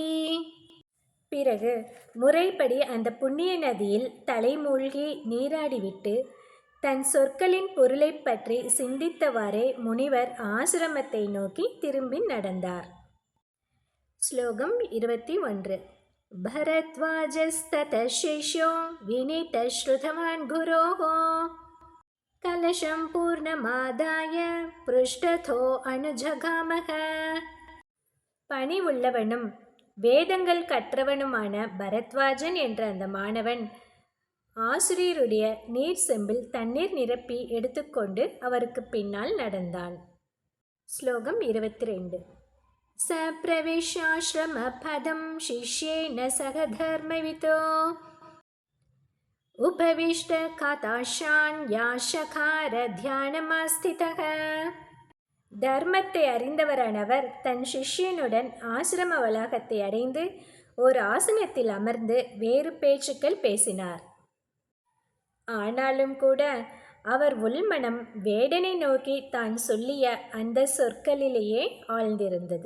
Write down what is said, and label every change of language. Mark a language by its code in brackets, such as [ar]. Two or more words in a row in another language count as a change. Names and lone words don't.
[ta] பிறகு முறைப்படி அந்த புண்ணிய நதியில் தலைமூழ்கி நீராடிவிட்டு தன் சொற்களின் பொருளை பற்றி சிந்தித்தவாறே முனிவர் ஆசிரமத்தை நோக்கி திரும்பி நடந்தார். ஸ்லோகம் 21. [sa] भरद्वाजस्ततः शिष्यो विनीतः श्रुतवान् गुरोः कलशं पूर्णमादाय पृष्ठतो अनुजगामः. [ta] பணிவுள்ளவனும் வேதங்கள் கற்றவனுமான பரத்வாஜன் என்ற அந்த மாணவன் ஆசிரியருடைய நீர் செம்பில் தண்ணீர் நிரப்பி எடுத்துக்கொண்டு அவருக்கு பின்னால் நடந்தான். ஸ்லோகம் 22. [sa] स प्रविश्याश्रमपदं शिष्येन सह धर्मवितो उपविष्टकाताशान्याशकार ध्यानमास्थितः. [ta] தர்மத்தை அறிந்தவரானவர் தன் சிஷ்யனுடன் ஆசிரம வளாகத்தை அடைந்து ஒரு ஆசனத்தில் அமர்ந்து வேறு பேச்சுக்கள் பேசினார். ஆனாலும் கூட அவர் உள்மனம் வேடனை நோக்கி தான் சொல்லிய அந்த சொற்களிலேயே ஆழ்ந்திருந்தது.